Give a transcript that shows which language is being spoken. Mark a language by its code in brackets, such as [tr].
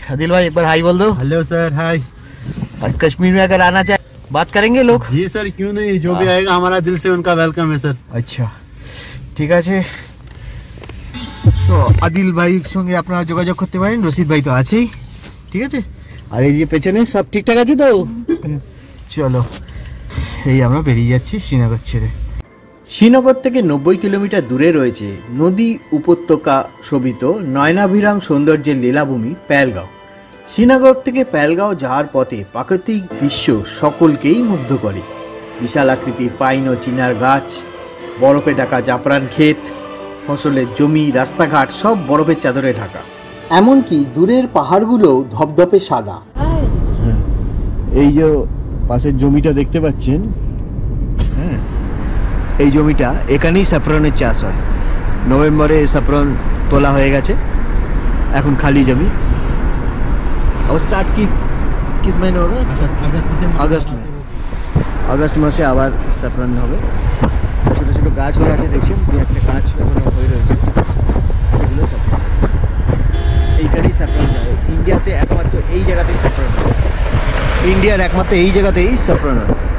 [hi] আদিल भाई एक बार हाई बोल दो। हेलो सर, हाय। आज कश्मीर में अगर आना चाहे बात करेंगे लोग? जी सर, क्यों नहीं, जो भी आएगा हमारा दिल से उनका वेलकम है सर। [bn] अच्छा, ঠিক আছে। তো আদিল ভাইয়ের সঙ্গে আপনারা যোগাযোগ করতে পারেন, রশিদ ভাই তো আছেই। ঠিক আছে, আর এই যে পেছনে সব ঠিকঠাক আছে তো? চলো, এই আমরা বেরিয়ে যাচ্ছি শ্রীনগর ছেড়ে। শ্রীনগর থেকে 90 কিলোমিটার দূরে রয়েছে নদী উপত্যকা শোভিত নয়নাভিরাম সৌন্দর্যের লীলাভূমি পেহেলগাঁও। শ্রীনগর থেকে পেহেলগাঁও যাওয়ার পথে প্রাকৃতিক দৃশ্য সকলকেই মুগ্ধ করে। বিশাল আকৃতির পাইন ও চিনার গাছ, বরফে ঢাকা জাফরান ক্ষেত, ফসলের জমি, রাস্তাঘাট সব বরফের চাদরে ঢাকা। এমনকি দূরের পাহাড়গুলো ধপধপে সাদা। এই যে পাশের জমিটা দেখতে পাচ্ছেন, হ্যাঁ, এই জমিটা, এখানেই স্যাফরনের চাষ হয়। নভেম্বরে স্যাফরন তোলা হয়ে গেছে, এখন খালি জমি। [hi] और स्टार्ट किस महीने होगा? [bn] আগস্ট মাসে আবার স্যাফরন হবে। ছোটো ছোটো গাছ হয়ে আছে, দেখছেন, দু একটা গাছ এখনো হয়ে রয়েছে, এগুলো স্যাফরন। এইখানেই স্যাফরন হয় ইন্ডিয়াতে, একমাত্র এই জায়গাতেই স্যাফরন হয়। ইন্ডিয়ার একমাত্র এই জায়গাতেই স্যাফরন হয়।